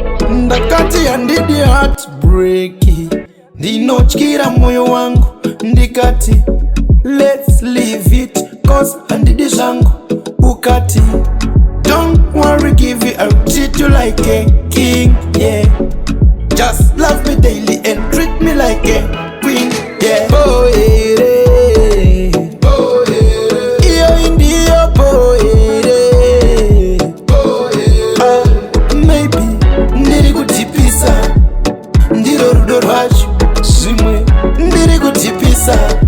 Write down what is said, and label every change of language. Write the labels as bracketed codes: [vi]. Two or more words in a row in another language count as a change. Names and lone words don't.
[sn] Ndakati handidi heartbreak. Ndinotyira moyo wangu. Ndikati, [en] "Let's leave it, 'cause [sn] handidi zvangu." Ukati, [en] "Don't worry, give you, I'll treat you like a king, yeah. Just love me daily and treat me like a queen, yeah." [sn] Bohere. Bohere. Iyo indiyo bohere. Bohere. Ah, maybe ndiri kutipisa. Ndiro rudo rwacho. Zvimwe ndiri kutipisa.